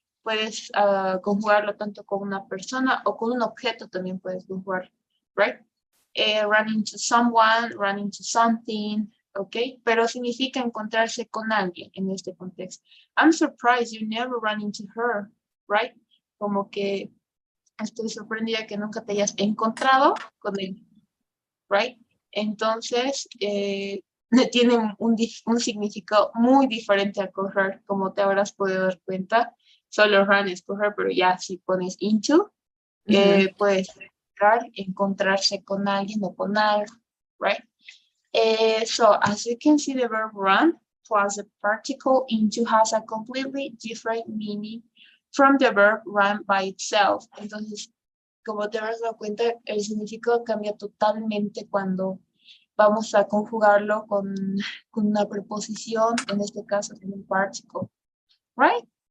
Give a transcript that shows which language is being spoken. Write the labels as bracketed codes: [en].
[es] Puedes conjugarlo tanto con una persona o con un objeto también puedes conjugar, right? [en] Run into someone, run into something, ¿ok? [es] Pero significa encontrarse con alguien en este contexto. [en] I'm surprised you never run into her, right? [es] Como que estoy sorprendida que nunca te hayas encontrado con él, right? Entonces, tiene un significado muy diferente a correr, como te habrás podido dar cuenta. Solo run es correr, pero ya si pones into, puedes encontrarse con alguien o con algo, right? [en] So as you can see, the verb run plus the particle into has a completely different meaning from the verb run by itself. [es] Entonces, como te habrás dado cuenta, el significado cambia totalmente cuando vamos a conjugarlo con una preposición, en este caso con un particle, right?